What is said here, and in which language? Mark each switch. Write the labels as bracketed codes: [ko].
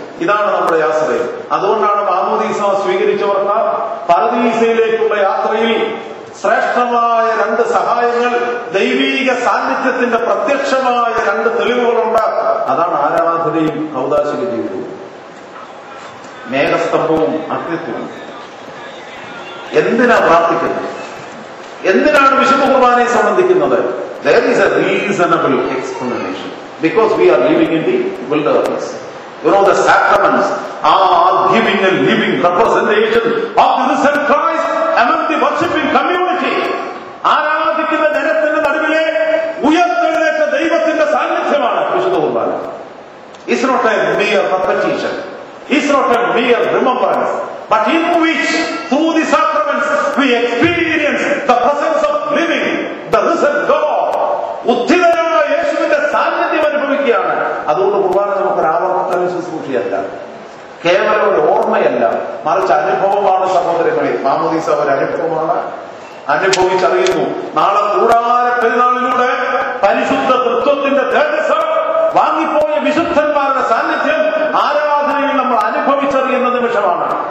[ml] ഇതാണ് നമ്മുടെ ആശ്രയം. അതുകൊണ്ടാണ് മാമോദീസ സ്വീകരിച്ചവർക്ക് പർദീസയിലേക്കുള്ള യാത്രയിൽ ശ്രേഷ്ഠമായ 2 സഹായങ്ങൾ, ദൈവീക സാന്നിധ്യത്തിന്റെ പ്രത്യക്ഷമായ 2 തെളിവുകളുണ്ട്. അതാണ് ആരാധനയും കൗദാശിക ജീവിതവും, മേഘസ്തംഭവും അഗ്നിത്വവും. എന്തിനാ പ്രാർത്ഥിക്കുന്നത്? എന്തിനാണ് വിശുദ്ധ കുർബാനയെ സംബന്ധിക്കുന്നത്? [en] There is a reasonable explanation. Because we are living in the wilderness. You know, the sacraments are giving a living representation of the risen Christ among the worshipping community. [ml] ആരാധിക്കുന്ന ജനത്തിന്റെ നടുവിലെ ഉയർത്തെഴുന്നേറ്റ ദൈവത്തിന്റെ സാന്നിധ്യമാണ് വിശുദ്ധ കുർബാന. [en] It's not a mere repetition. It's not a mere remembrance. But in which, through the sacraments, we experience the presence of living, the risen God. [ml] ഉദ്ധിതനായ യേശുവിന്റെ സാന്നിധ്യം അനുഭവിക്കുകയാണ്. അതുകൊണ്ട് കുർബാന നമുക്കൊരു ആവർത്തന ശുശ്രൂഷയല്ല, കേവലം ഒരു ഓർമ്മയല്ല, മറിച്ച് അനുഭവമാണ് സഹോദരങ്ങളെ. മാമോദീസ ഒരു അനുഭവമാണ്. അനുഭവിച്ചറിയുന്നു. നാളെ കൂടാര പെരുന്നാളിലൂടെ പരിശുദ്ധ തൃത്വത്തിന്റെ തേജസ്, വാങ്ങിപ്പോയ വിശുദ്ധന്മാരുടെ സാന്നിധ്യം ആരാധനയിൽ നമ്മൾ അനുഭവിച്ചറിയുന്ന നിമിഷമാണ്.